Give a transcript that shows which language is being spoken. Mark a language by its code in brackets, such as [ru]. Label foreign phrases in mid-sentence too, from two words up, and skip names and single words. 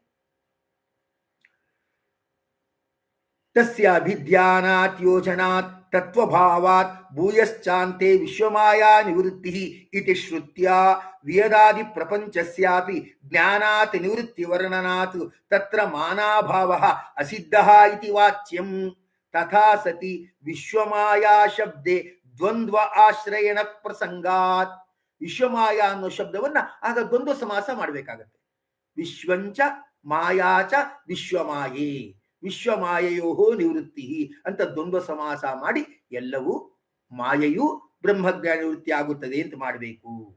[sa] ತಸ್ಯಾಭಿಧ್ಯಾನಾತ್ ಯೋಜನಾತ್ ತತ್ವಭಾವಾತ್ ಭೂಯಶ್ಚಾಂತೆ ವಿಶ್ವಮಾಯಾ ನಿವೃತ್ತಿ ಇತಿ ಶ್ರುತ್ಯ ವಿಯದಾದಿ ಪ್ರಪಂಚಸ್ಯಾಪಿ ಜ್ಞಾನಾತ್ ನಿವೃತ್ತಿ ವರ್ಣನಾತ್ ತತ್ರ ಮಾನಾಭಾವಃ ಅಸಿದ್ಧಃ ಇತಿ ವಾಚ್ಯಂ. ತಥಾ ಸತಿ ವಿಶ್ವಮಾಯಾ ಶಬ್ದೆ ದ್ವಂದ್ವ ಆಶ್ರಯಣ ಪ್ರಸಂಗಾತ್. [kn] ವಿಶ್ವಮಾಯ ಅನ್ನೋ ಶಬ್ದವನ್ನ ಆಗ ದ್ವಂದ್ವ ಸಮಾಸ ಮಾಡ್ಬೇಕಾಗತ್ತೆ. [sa] ವಿಶ್ವಂಚ ಮಾಯಾಚ ವಿಶ್ವಮಾಯೇ, ವಿಶ್ವಮಾಯೆಯೋ ನಿವೃತ್ತಿ [kn] ಅಂತ ದ್ವಂದ್ವ ಸಮಾಸ ಮಾಡಿ ಎಲ್ಲವೂ ಮಾಯೆಯು ಬ್ರಹ್ಮಜ್ಞಾನ ನಿವೃತ್ತಿ ಆಗುತ್ತದೆ ಅಂತ ಮಾಡಬೇಕು.